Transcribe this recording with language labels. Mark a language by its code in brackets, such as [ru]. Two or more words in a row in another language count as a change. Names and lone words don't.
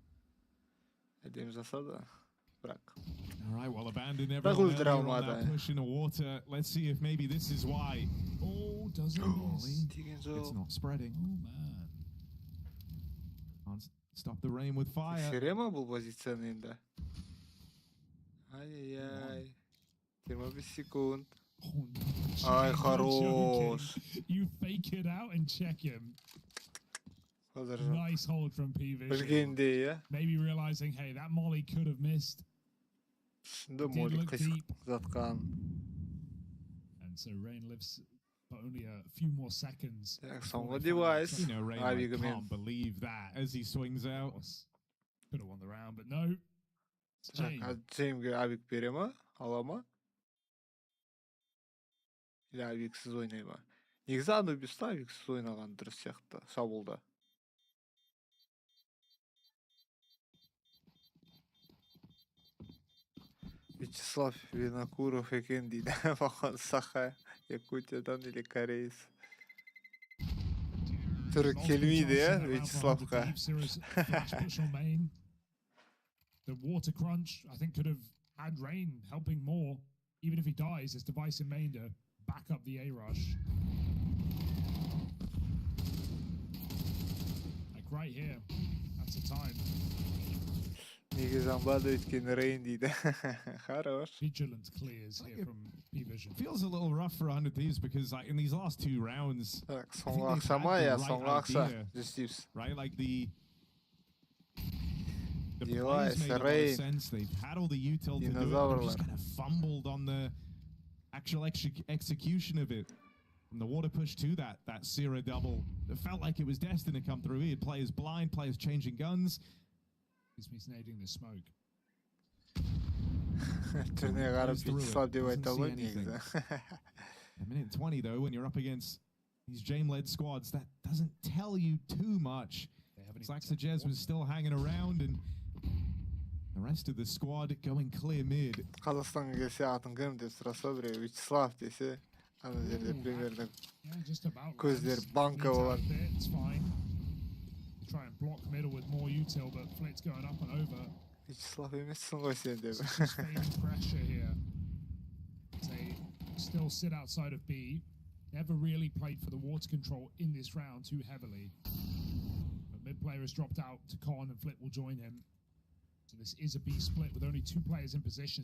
[en] All right, well, abandon everyone on that push in the water. Let's see if maybe this is why. Oh, does it miss? It's not spreading. Oh, man. Can't stop the rain with fire. [ru] Serema был позиционный. Ай-яй-яй. 25 секунд. Ай, хорош. [en] You fake it out and check him. Nice hold from PVISION. Maybe realizing, hey, that molly could have missed. Did look deep. And so Rain lives for only a few more seconds. Device. You know, Rain can't believe that as he swings out. Could have won the round, but no. [kk] James Avik бере ма? Ала ма? Или Авиксіз ойнай ма? Негізі Анубиста Авиксіз ойнаған дұрыс сияқты шабуылда. Вячеслав Винокуров екен дейді. Маған Саха, Якутиядан или Кореец. Түрі келмейді, иә, Вячеславқа. [en] The water crunch, I think, could have had Rain helping more. Even if he dies, his Device in main to back up the A rush. Like right here, that's the time. [kk] Замбады өткен рейн дейді. Хорош. [en] Vigilant clears here from PVISION. Feels a little rough for 100Thieves because like in these last 2 rounds, [kk] Соңғы ақша ма? Я соңғы ақша. [en] 100Thieves. Right, like the Device, plays made a lot rain. of sense. They've had all the util to do it, but they've just kind of fumbled on the actual execution of it. From the water push to that Zero double, it felt like it was destined to come through. He had players blind, players changing guns. He's nading the smoke. [kk] Түріне қарап слаб деп айта ғой негізі. [en] A minute 20 though, when you're up against these Jame-led squads, that doesn't tell you too much. Jez was still hanging around, and the rest of the squad going clear mid. [kk] Қазақстанға келсе атын кім деп сұраса біреу Вячеслав десе, ана жерде примерно көздер банка болады. [en] It's fine. Try and block middle with more util, but Flit's going up and over. [kk] Вячеслав емессің ғой сен деп. [en] Pressure here. They still sit outside of B. Never really played for the water control in this round too heavily. But mid player has dropped out to Con, and Flit will join him. So this is a B split with only 2 players in position.